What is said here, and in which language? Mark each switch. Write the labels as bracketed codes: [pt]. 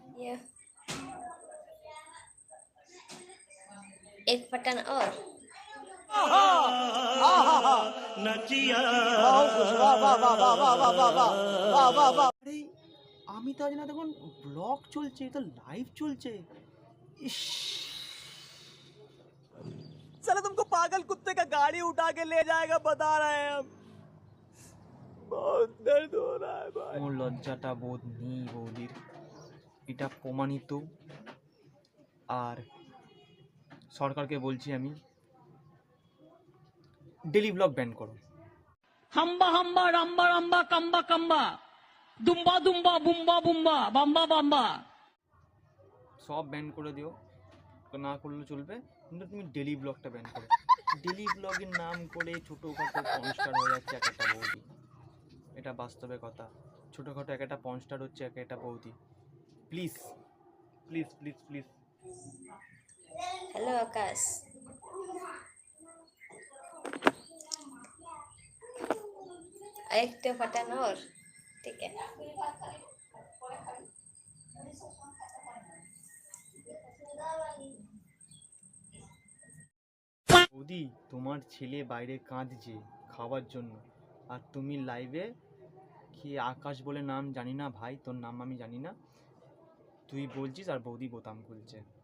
[hi] ये एक बटन और [bn] আরে আমি তো আজ না, দেখুন ব্লগ চলছে, তো লাইভ চলছে। [hi] ইস, साला तुमको पागल कुत्ते का गाड़ी उठा के ले जाएगा, बता रहे हैं हम। बहुत दर्द हो रहा है भाई। [bn] ওর লজ্জাটা বোধ নেই বৌদির, এটা প্রমাণিত। আর সরকারকে বলছি আমি, ডেলি ব্লগ ব্যান করো। हम्बा हम्बा रम्बा रम्बा कम्बा कम्बा दुम्बा दुम्बा बुम्बा बुम्बा बम्बा बम्बा সব ব্যান করে দিও, না করলে চলবে, কিন্তু তুমি ডেলি ব্লগটা ব্যান করো। ডেলি ব্লগের নাম করে ছোটোখাটো পনস্টার হয়ে যাচ্ছে এক একটা বৌদি, এটা বাস্তবে কথা। ছোটোখাটো এক একটা পনস্টার হচ্ছে এক একটা বৌদি। Please please please please. [hi] Hello आकाश, एक तो बटन और ठीक है। [bn] বৌদি, তোমার ছেলে বাইরে কাঁদছে খাওয়ার জন্য, আর তুমি লাইভে কি আকাশ বলে নাম জানি না ভাই, তোর নাম আমি জানি না, তুই বলছিস আর বৌদি বোতাম খুলছে।